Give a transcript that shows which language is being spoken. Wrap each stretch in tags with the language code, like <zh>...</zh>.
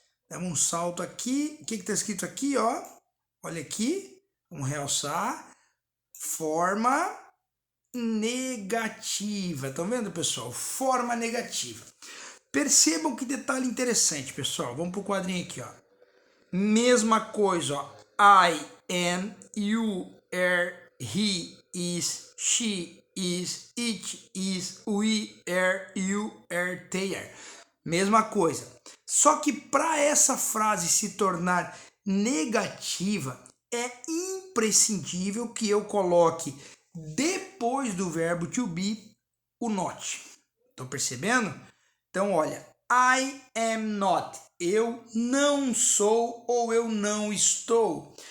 <pt>Damos um salto aqui, o que está escrito aqui, ó? Olha aqui, vamos realçar. Forma negativa, estão vendo, pessoal? Forma negativa. Percebam que detalhe interessante, pessoal. Vamos para o quadrinho aqui, ó. Mesma coisa, ó.</pt> <en>I am, you are, he is, she is, it is, we are, you are, they are.</en> <pt>Mesma coisa. Só que para essa frase se tornar negativa, é imprescindível que eu coloque depois do verbo to be o not. Estão percebendo? Então, olha,</pt> <en>I am not.</en> <pt>Eu não sou ou eu não estou.</pt>